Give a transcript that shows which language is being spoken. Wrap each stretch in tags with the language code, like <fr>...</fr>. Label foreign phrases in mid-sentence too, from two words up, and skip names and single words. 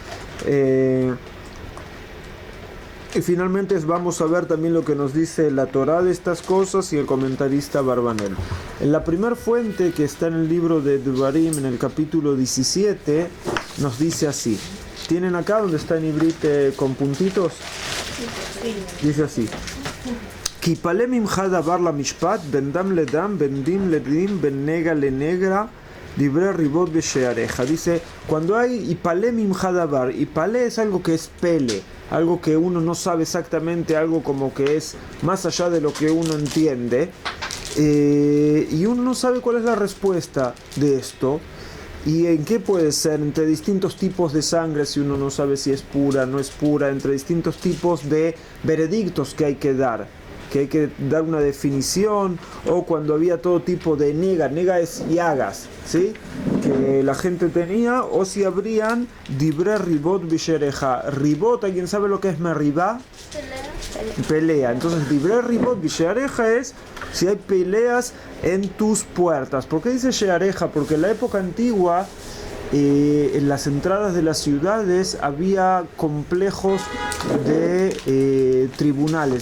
<es>Y finalmente vamos a ver también lo que nos dice la Torá de estas cosas y el comentarista Barbanel. En la primera fuente que está en el libro de Devarim, en el capítulo 17, nos dice así. ¿Tienen acá donde está en Ibrit con puntitos? Dice así.</es> <he>כי יפלא ממך דבר למשפט, בין דם לדם, בין דין לדין, בין נגע לנגע, דברי ריבת בשעריך.</he> <es>Dice, cuando hay</es> <he>יפלא ממך דבר,</he> <es>ipale es algo que es pele, algo que uno no sabe exactamente, algo como que es más allá de lo que uno entiende, y uno no sabe cuál es la respuesta de esto, y en qué puede ser, entre distintos tipos de sangre, si uno no sabe si es pura, no es pura, entre distintos tipos de veredictos que hay que dar una definición, o cuando había todo tipo de nega es llagas, ¿sí? Que la gente tenía, o si habrían</es> <he>דברי ריבת בשעריך.</he> <es>Ribot, ¿alguien sabe lo que es meribá? Pelea. Entonces,</es> <he>דברי ריבת בשעריך</he> <es>es si hay peleas en tus puertas. ¿Por qué dice sheareja? Porque en la época antigua, en las entradas de las ciudades había complejos de tribunales.</es>